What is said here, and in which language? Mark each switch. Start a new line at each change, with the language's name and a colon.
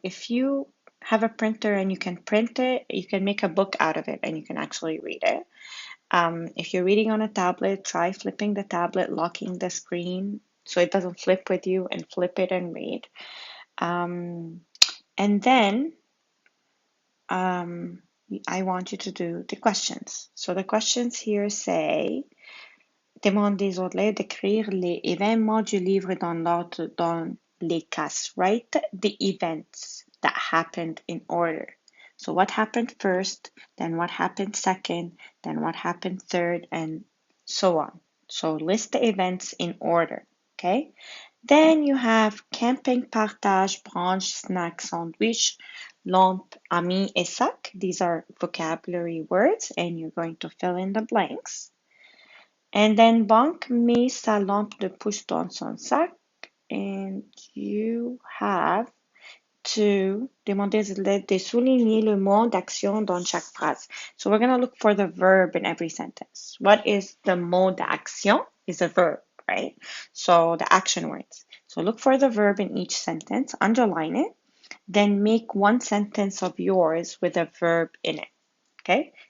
English: If you have a printer and you can print it, you can make a book out of it and you can actually read it. If you're reading on a tablet, try flipping the tablet, locking the screen so it doesn't flip with you, and flip it and read. And then I want you to do the questions. So the questions here say,
French: demande des élèves d'écrire les événements du livre dans l'ordre dans les cases.
English: Write the events that happened in order. So what happened first, then what happened second, then what happened third, and so on. So list the events in order, okay? Then you have
French: camping, partage, branche, snack, sandwich, lampe, ami, et sac.
English: These are vocabulary words, and you're going to fill in the blanks. And then
French: Banque met sa lampe de poche dans son sac,
English: and you have to
French: demander de souligner le mot d'action dans chaque phrase.
English: So we're going to look for the verb in every sentence. What is the mot d'action? Is a verb, right? So the action words. So look for the verb in each sentence, underline it, then make one sentence of yours with a verb in it. Okay?